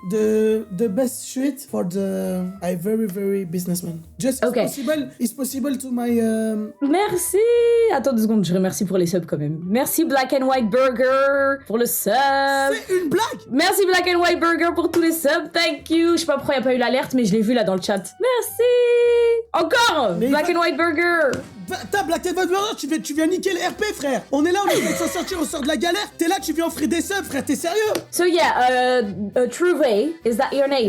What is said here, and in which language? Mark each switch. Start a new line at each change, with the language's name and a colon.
English: The best street for the very businessman. Just okay. It's possible to my
French: Merci. Attends 2 secondes, je remercie pour les subs quand même. Merci Black and White Burger pour le sub. C'est une blague. Merci Black and White Burger pour tous les subs.
English: Thank you.
French: Je sais pas pourquoi il n'y a pas eu l'alerte, mais je l'ai vu là dans le chat. Merci. Encore Black and White Burger. T'as Black and White Murder, tu viens niquer le RP, frère. On est là, on essaie de s'en sortir, on sort de la galère. T'es là, tu viens offrir des subs, frère, t'es sérieux?
English: So yeah, Truve, is that your name?